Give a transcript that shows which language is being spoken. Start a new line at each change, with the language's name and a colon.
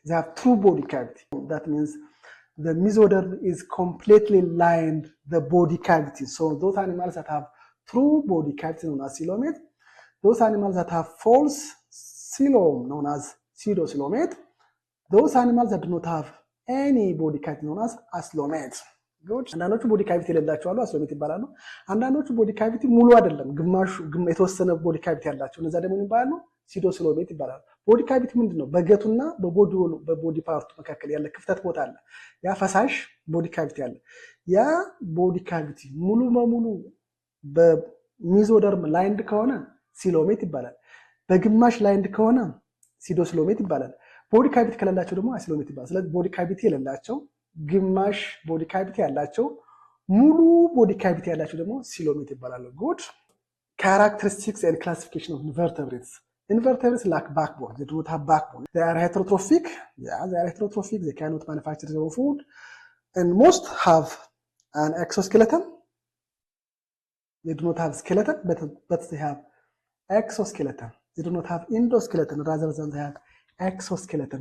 English: They have true body cavity. That means the mesoderm is completely lined the body cavity. So those animals that have true body cavity known as coelomate. Those animals that have false coelom known as pseudocoelomate. Those animals that do not have any body cavity known as acoelomate.
Amharic: አንዳንዶቹ ቦዲ ካቪቲ የሌላቸው አሉ፣ አስሎሜት ይባላሉ። አንዳንዶቹ ቦዲ ካቪቲ ሙሉ አይደለም፣ ግማሹ የተወሰነ ቦዲ ካቪቲ ያላቸው እነዛ ደግሞ ይባላሉ pseudocoelomate ይባላሉ። ቦዲ ካቪቲ ምንድነው? በገቱና በቦዲ ፓርቱ መካከል ያለ ክፍተት ቦታ አለ። ያ ፈሳሽ ቦዲ ካቪቲ አለ። ያ ቦዲ ካቪቲ ሙሉ በሙሉ በሚዞደርም ላይንድ ከሆነ coelomate ይባላል። በግማሽ ላይንድ ከሆነ pseudocoelomate ይባላል። ቦዲ ካቪቲ ከሌላቸው ደግሞ acoelomate ይባላል። ስለዚህ ቦዲ ካቪቲ የሌላቸው፣ ግማሽ ቦዲ ካቪቲ ያላቸው፣ ሙሉ ቦዲ ካቪቲ ያላቸው ደግሞ coelomate ይባላሉ። ጉድ
English: characteristics and classification of invertebrates. Invertebrates lack backbone. They do not have backbone. They are heterotrophic. Yeah, they are heterotrophic. They cannot manufacture their own food. And most have an exoskeleton. They do not have skeleton, but they have exoskeleton. They do not have endoskeleton, rather than they have exoskeleton.